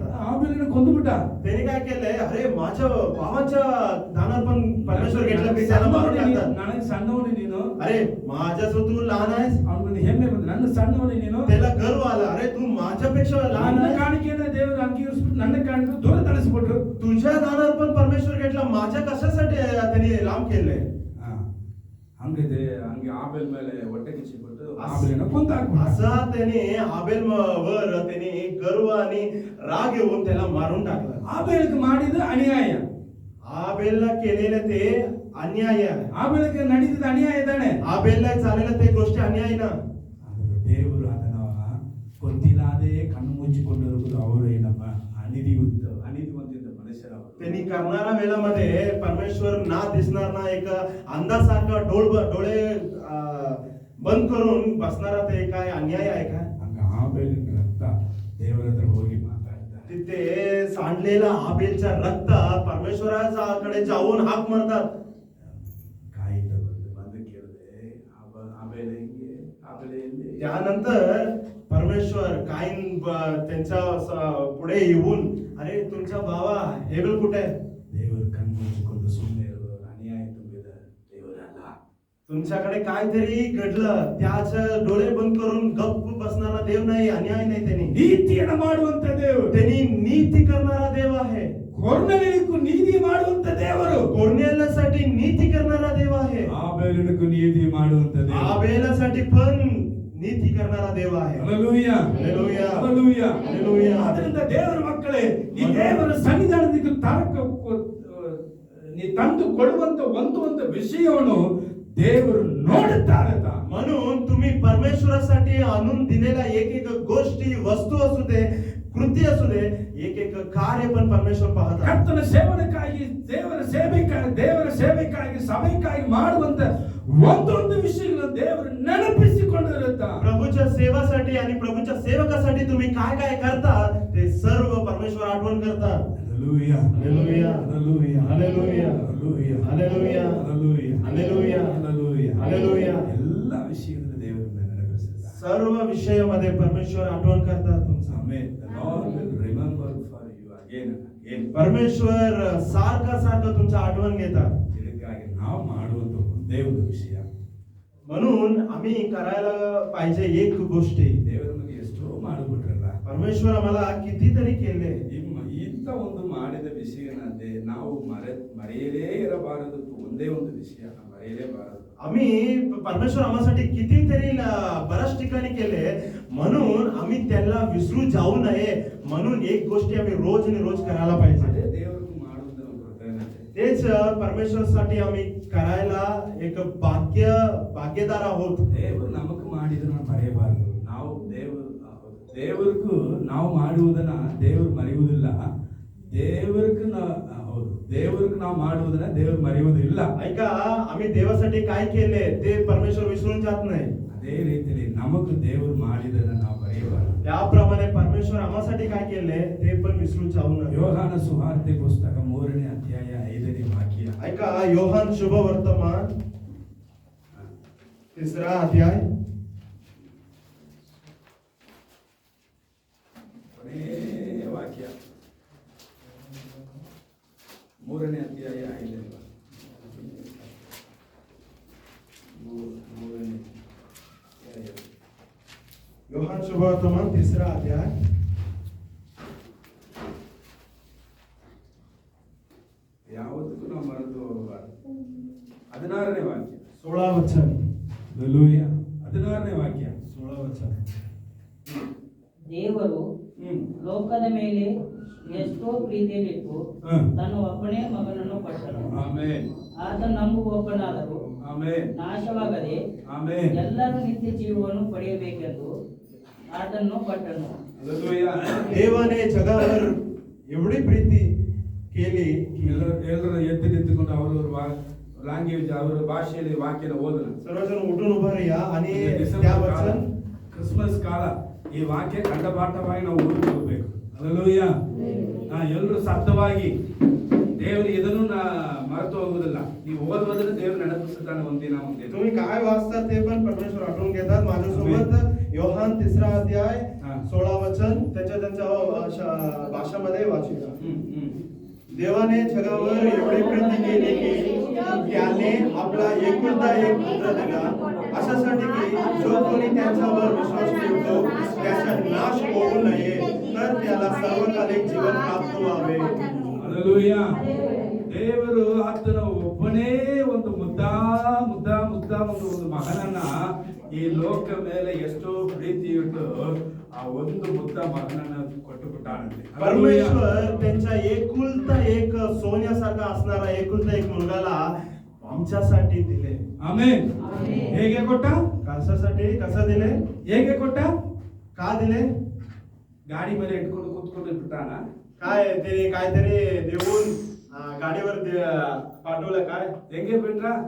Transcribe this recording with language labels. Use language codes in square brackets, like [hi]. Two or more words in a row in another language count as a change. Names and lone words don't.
[kn] ಆಬೇಲನ ಕೊಂದುಬಿಟ್ಟ. [mr] त्यांनी काय केलंय, अरे माझ्या भावाच्या दानार्पण परमेश्वर घेतलं की त्याला मारून टाकतात. [kn] ನನಗೆ ಸಣ್ಣವನು ನೀನು, [mr] अरे माझ्यासोबत तू लहान आहेस. [kn] ಅವನಿಗೆ ಹೆಮ್ಮೆ ಬಂತು, ನನ್ನ ಸಣ್ಣವನು ನೀನು. [mr] त्याला गर्व आला, अरे तू माझ्यापेक्षा लहान [kn] ನನ್ನ [mr] आहेस. [kn] ಕಾಣಿಕೆಯನ್ನು ದೇವರು ಅಂಗೀಕರಿಸ್ಬಿಟ್ಟು ನನ್ನ ಕಾಣಿಕೆ ದೂರ ತಳಿಸ್ಬಿಟ್ರು. [mr] तुझ्या दानार्पण परमेश्वर घेतलं, माझ्या कशासाठी त्यांनी लांब केलंय. [kn] ಹಂಗಿದೆ, ಹಂಗೆ ಆಬೇಲ್ ಮೇಲೆ ಒಟ್ಟಗಿಚ್ಚಿಬಿಟ್ಟು ಆಬೇಲನ ಕೊಂದಾಕ್ಬಿಟ್ಟ. [mr] असा त्याने आबेल वर त्याने गर्व आणि राग येऊन त्याला मारून टाकलं. [kn] ಆಬೇಲಕ್ಕೆ ಮಾಡಿದ ಅನ್ಯಾಯ. [mr] आबेलला केलेलं ते अन्याय आहे. [kn] ಆಬೇಲಕ್ಕೆ ನಡೆದಿದ್ದ ಅನ್ಯಾಯ ತಾನೆ. [mr] आबेलला झालेलं ते गोष्टी अन्याय ना. [kn] ದೇವರು ಅದನ್ನ ಗೊತ್ತಿಲ್ಲದೆ ಕಣ್ಣು ಮುಚ್ಚಿಕೊಂಡಿರುವುದು ಅವರೇ ನಮ್ಮ ಅನೀತಿವಂತಿದ್ದ ಮನುಷ್ಯರವರು. [mr] त्यांनी करणाऱ्या वेळामध्ये परमेश्वर ना दिसणार ना, एक अंधासारखा डोळे बंद करून बसणारा ते काय अन्याय आहे का. [kn] ಹಂಗ ಆಬೇಲಿನ ರಕ್ತ ದೇವರ ಹತ್ರ ಹೋಗಿ ಮಾತಾಡ್ತಾರೆ. [mr] तिथे सांडलेला आबेलचा रक्त परमेश्वराकडे जाऊन हाक मारतात. [kn] ಕಾಯಿನ್ ಬಂದು ಕೇಳಿದೆ, ಆಬೇಲ ಹೆಂಗೆ, ಆಬೇಲ ಎಲ್ಲಿ? [mr] त्यानंतर परमेश्वर काईन त्यांच्या पुढे येऊन, अरे तुमचा भावा हेबेल कुठे आहे. [kn] ದೇವರು ಕಣ್ಣು ಮುಚ್ಚಿಕೊಂಡು ಸುಮ್ಮನೆ ಇರುವ ಅನ್ಯಾಯ ತುಂಬಿದ ದೇವರಲ್ಲ. [mr] तुमच्याकडे काहीतरी घडलं, त्याच डोळे बंद करून गप्प बसणारा देव नाही, अन्याय नाही. [kn] ನೀತಿಯನ್ನು ಮಾಡುವಂತ ದೇವರು, [mr] त्यांनी नीती करणारा देव आहे. [kn] ಕೊರ್ನೆಲಿಯನಿಗೂ ನೀತಿ ಮಾಡುವಂತ ದೇವರು, [mr] कोर्नेल्यासाठी नीती करणारा देव आहे. [kn] ಆಬೇಲನಿಗೂ ನೀತಿ ಮಾಡುವಂತ ದೇವರು. [mr] आबेलासाठी पण नीती करणारा देव आहे. [kn] ಹಲ್ಲೆಲೂಯಾ, ಹಲ್ಲೆಲೂಯಾ, ಹಲ್ಲೆಲೂಯಾ, ಹಲ್ಲೆಲೂಯಾ. ಅದರಿಂದ ದೇವರ ಮಕ್ಕಳೇ, ಈ ದೇವರ ಸನ್ನಿಧಾನಕ್ಕೆ ನೀ ತಂದು ಕೊಡುವಂತ ಒಂದು ವಿಷಯವನ್ನು ದೇವರು ನೋಡುತ್ತಾರೆ. [mr] म्हणून तुम्ही परमेश्वरासाठी आणून दिलेला एक एक गोष्टी, वस्तू असू दे, कृती असू दे, एक एक कार्य पण परमेश्वर पाहतात. [kn] ಕರ್ತನ ಸೇವನಕ್ಕಾಗಿ, ದೇವರ ಸೇವೆಗಾಗಿ ಸಭೆಗಾಗಿ ಮಾಡುವಂತ ಒಂದೊಂದು ವಿಷಯಗಳನ್ನು ದೇವರು ನೆನಪಿಸಿಕೊಂಡಿರುತ್ತಾರೆ. [mr] प्रभूच्या सेवासाठी आणि प्रभूच्या सेवकासाठी तुम्ही काय काय करता ते सर्व परमेश्वर आठवण करतात. [kn] ಹಲ್ಲೆಲೂಯಾ, ಹಲ್ಲೆಲೂಯಾ, ಹಲ್ಲೆಲೂಯಾ, ಹಲ್ಲೆಲೂಯಾ, ಹಲ್ಲೆಲೂಯಾ, ಹಲ್ಲೆಲೂಯಾ, ಹಲ್ಲೆಲೂಯಾ, ಹಲ್ಲೆಲೂಯಾ, ಹಲ್ಲೆಲೂಯಾ, ಹಲ್ಲೆಲೂಯಾ. ಎಲ್ಲ ವಿಷಯಗಳನ್ನು ದೇವರನ್ನ ನೆನಪಿಸುತ್ತಾರೆ. [mr] सर्व विषयामध्ये परमेश्वर आठवण करतात तुमचं. [en] Amen. The Lord will remember for you again and again. [mr] परमेश्वर सारखं तुमचं आठवण घेतात. [kn] ಇದಕ್ಕಾಗಿ ನಾವು ಮಾಡುವಂತ ಒಂದೇ ಒಂದು ವಿಷಯ, [mr] म्हणून आम्ही करायला पाहिजे एक गोष्टी. [kn] ದೇವರು ನಮಗೆ ಎಷ್ಟೋ ಮಾಡಿಬಿಟ್ರಲ್ಲ, [mr] परमेश्वर आम्हाला कितीतरी केले. [kn] ಇಂಥ ಒಂದು ಮಾಡಿದ ವಿಷಯನದೇ ನಾವು ಮರೆಯಲೇ ಇರಬಾರದು. ಒಂದೇ ಒಂದು ವಿಷಯ ನಾವು ಮರೆಯಲೇಬಾರದು. [mr] आम्ही परमेश्वर आम्हासाठी कितीतरी बऱ्याच ठिकाणी केले, म्हणून आम्ही त्याला विसरू जाऊ नये. म्हणून एक गोष्टी आम्ही रोज आणि रोज करायला पाहिजे. [kn] ಅದೇ ದೇವರಿಗೆ ಮಾಡುವುದು ನಮ್ಮ ಕರ್ತವ್ಯ. [mr] तेच परमेश्वरसाठी आम्ही करायला एक ಭಾಗ್ಯದಾರ आहोत. [kn] ದೇವರು ನಮಗೆ ಮಾಡಿದನ್ನ ಮರೆಯಬಾರದು. ನಾವು ದೇವರಿಗೂ ನಾವು ಮಾಡುವುದನ್ನ ದೇವರು ಮರೆಯುವುದಿಲ್ಲ. ದೇವರಿಗೆ ನಾವು ಮಾಡುವುದನ್ನ ದೇವರು ಮರೆಯುವುದಿಲ್ಲ. [mr] ऐका, आम्ही देवासाठी काय केले ते परमेश्वर विसरून जात नाही. [kn] ಅದೇ ರೀತಿಯಲ್ಲಿ ನಮಗೆ ದೇವರು ಮಾಡಿದನ್ನ ನಾವು ಮರೆಯಬಾರದು. [mr] त्याप्रमाणे परमेश्वर आम्हासाठी काय केले ते पण विसरून जाऊ नये. [kn] ಯೋಹಾನ ಸುವಾರ್ತೆ ಪುಸ್ತಕ 3ನೇ ಅಧ್ಯಾಯ 5ನೇ ವಾಕ್ಯ. [mr] ऐका, योहान शुभ वर्तमान 3रा अध्याय [kn] ಕೊನೆಯ ವಾಕ್ಯ, 3ನೇ ಅಧ್ಯಾಯ 5ನೇ ವಾಕ್ಯ. [mr] योहान शुभ वर्तमान 3रा अध्याय [kn] ಯಾವತ್ತೂ ನಾವು ಮರೆತು ಹೋಗಬಾರದು. 16ನೇ ವಾಕ್ಯ, [mr] 16 वचन. [kn] ಹಲ್ಲೆಲೂಯಾ, 16ನೇ ವಾಕ್ಯ. [mr] 16 वचन. [kn] ದೇವರು ಲೋಕದ ಮೇಲೆ ಎಷ್ಟೋ ಪ್ರೀತಿಯನ್ನಿಟ್ಟು ತನ್ನ ಒಬ್ಬನೇ ಮಗನನ್ನು ಕೊಟ್ಟನು. ಆಮೆನ್. ಆತ ನಂಬುವವನಾದರೂ ಆಮೆನ್. ನಾಶವಾಗದೆ ಆಮೆನ್. ಎಲ್ಲರೂ ನಿತ್ಯ ಜೀವವನ್ನು ಪಡೆಯಬೇಕೆಂದು ಆತನ್ನು ಕೊಟ್ಟನು. ಹಲ್ಲೆಲೂಯಾ. [mr] देवाने जगावर एवढी प्रीती केली की [kn] ಎಲ್ಲರೂ ಎದ್ದು ನಿಂತುಕೊಂಡು ಲ್ಯಾಂಗ್ವೇಜ್ ಅವರ ಭಾಷೆಯಲ್ಲಿ ವಾಕ್ಯನ ಓದನ. [mr] सर्वजण उठून उभं राहा आणि त्या [kn] ಡಿಸೆಂಬರ್ ಕಾಲ, [mr] वचन [kn] ಕ್ರಿಸ್ಮಸ್ ಕಾಲ, ಈ ವಾಕ್ಯ ಕಂಠಪಾಠವಾಗಿ ನಾವು ಓದಿಕೊಳ್ಳಬೇಕು. ಹಲ್ಲೆಲೂಯಾ. ಎಲ್ಲರೂ ಶಬ್ದವಾಗಿ ದೇವರು ಇದನ್ನು ಮರೆತು ಹೋಗುವುದಿಲ್ಲ. ನೀವು ಓದುವುದನ್ನು ದೇವರು ನೆನಪಿಸುತ್ತಾನೆ ಒಂದಿನ. [mr] तुम्ही काय वाचता ते पण परमेश्वर आठवून घेतात. माझ्यासोबत योहान 3रा अध्याय 16 वचन त्यांच्या भाषामध्ये वाचूया. देवाने जगावर एवढी प्रीती केली की त्याने आपला एकुलता एक पुत्र दिला, अशासाठी की जो कोणी त्यांच्यावर विश्वास ठेवतो त्याचा नाश होऊ नये, तर त्याला सर्वकालिक जीवन प्राप्त व्हावे. [kn] ಹಲ್ಲೆಲೂಯಾ. ದೇವರು ಆತನ ಒಬ್ಬನೇ ಒಂದು ಒಂದು ಮಗನನ್ನ ಈ ಲೋಕ ಮೇಲೆ ಎಷ್ಟೋ ಪ್ರೀತಿ ಇಟ್ಟು ಆ ಒಂದು ಮಗನನ್ನ ಕೊಟ್ಟು ಬಿಟ್ಟಾನಂತೆ. [mr] परमेश्वर त्यांच्या एकुलता एक सोन्यासारखा असणारा एकुलता एक मुलगाला आमच्यासाठी दिले. [kn] ಆಮೆನ್. ಹೇಗೆ ಕೊಟ್ಟ? [mr] कशासाठी? कसं दिले? [kn] ಹೇಗೆ ಕೊಟ್ಟ? [mr] का दिले? [kn] ಗಾಡಿ ಮೇಲೆ ಇಟ್ಕೊಂಡು ಕೂತ್ಕೊಂಡು ಬಿಟ್ಟಾನ? [mr] काय ते काहीतरी देऊन गाडीवर पाठवलं काय? [kn] ಹೆಂಗೆ ಬಿಟ್ರ?